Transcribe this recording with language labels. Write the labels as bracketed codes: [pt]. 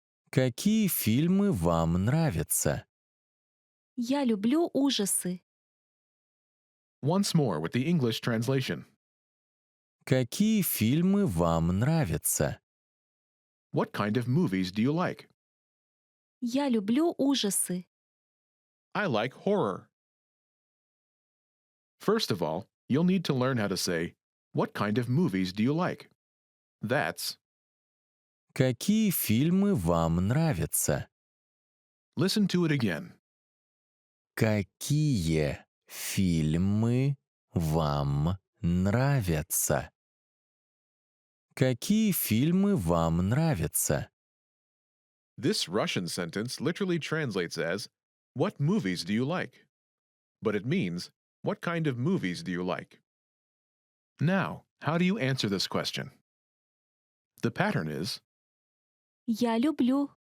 [ru] Какие фильмы вам нравятся? Я люблю ужасы. [en] Once more with the English translation. [ru] Какие фильмы вам нравятся? [en] What kind of movies do you like? [ru] Я люблю ужасы. [en] I like horror. First of all, you'll need to learn how to say, what kind of movies do you like? That's, [ru] Какие фильмы вам нравятся? [en] listen to it again. [ru] Какие фильмы вам нравятся? Какие фильмы вам нравятся? [en] This Russian sentence literally translates as, what movies do you like? But it means, what kind of movies do you like? Now, how do you answer this question? The pattern is, [ru] Я люблю.